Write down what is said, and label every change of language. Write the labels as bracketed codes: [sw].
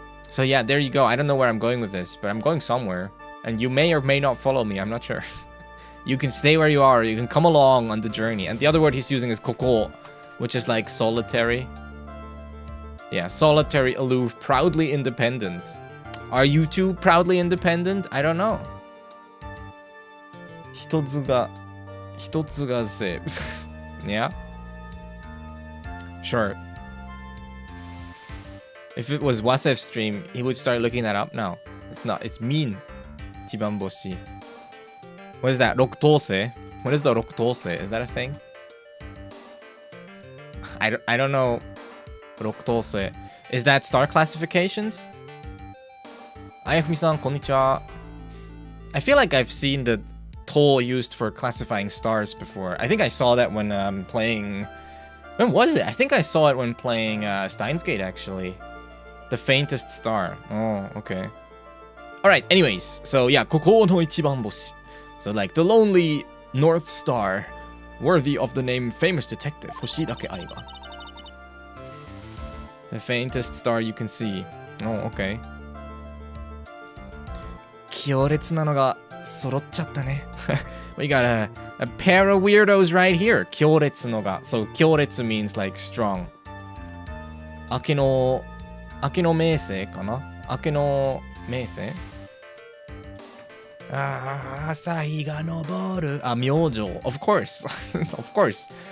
[en] So yeah, there you go. I don't know where I'm going with this, but I'm going somewhere, and you may or may not follow me. I'm not sure. You can stay where you are. You can come along on the journey. And the other word he's using is koko, which is like solitary. Yeah, solitary, aloof, proudly independent. Are you two proudly independent? I don't know. [ja] 一つがセーブ [en] Yeah? Sure. If it was Wasef's stream, he would start looking that up. No, it's not. It's mean. [ja] Ichiban boshi. [en] What is that? Rokutose? What is the rokutose? Is that a thing? I don't know. Rokutose. Is that star classifications? Ayafumi-san, [ja] konnichiwa. [en] I feel like I've seen the toll used for classifying stars before. I think I saw that when playing... When was it? I think I saw it when playing Steins Gate, actually. The faintest star. Oh, okay. Alright, anyways. So yeah, [ja] Koko no Ichiban boshi. [en] So like, the lonely North Star. Worthy of the name famous detective. [ja] Hoshi dake aiba. [en] The faintest star you can see. Oh, okay. [ja] 強烈なのが揃っちゃったね。 [en] We got a pair of weirdos right here. [ja] 強烈のが. [en] So 強烈 means like strong. [ja] 明けの明星かな?明けの明星? 朝日が昇る.明星. [en] Of course. Of course.